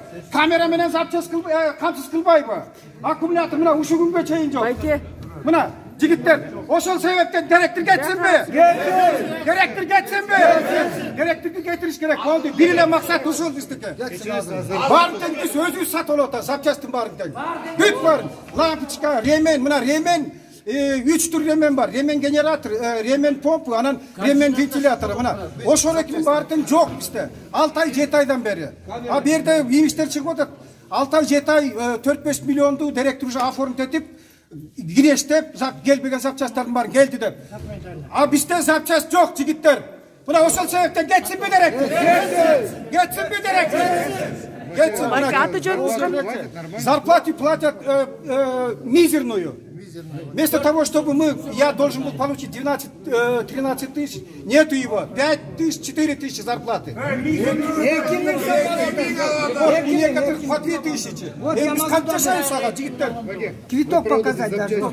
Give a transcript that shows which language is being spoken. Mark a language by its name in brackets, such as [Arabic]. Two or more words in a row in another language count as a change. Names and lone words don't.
[Kyrgyz] Камера менен запчасть камсыз кылбайбы? Аккумулятор мына ушу күнгө чейин жок. Мына жигиттер, ошол себептен директор кетсинби? Кетсин. Директор кетсинби? Директорду кетириш керек болду. Бир эле максат ушул биздики. Баарын тең биз өзүбүз сатып алып атабыз, запчастын баарын тең. Бүт баарын. Лампочка, ремен, мына ремен 3 түр ремен бар. Ремен генератор, ремен помпа, анан ремен вентилятор. Мына ошол экинин баары тең жок бизде. 6 ай 7 айдан бери. А бу жерде имиштер чыгып атат. 6 ай 7 ай 4-5 миллионду директор [Russian] уже оформить [Kyrgyz] этип гирештеп, келбеген запчасттардын баарын келди деп. А бизде запчасть жок жигиттер. Мына ошол себептен кетсинби директор? Кетсинби директор? Кетсин. Аты жөнүңүз кандай? [Russian] Зарплату платят мизерную. Вместо того, чтобы я должен был получить 12-13 тысяч, нету его. 5 тысяч, 4 тысячи зарплаты. У некоторых по 2 тысячи. Квиток показать должны.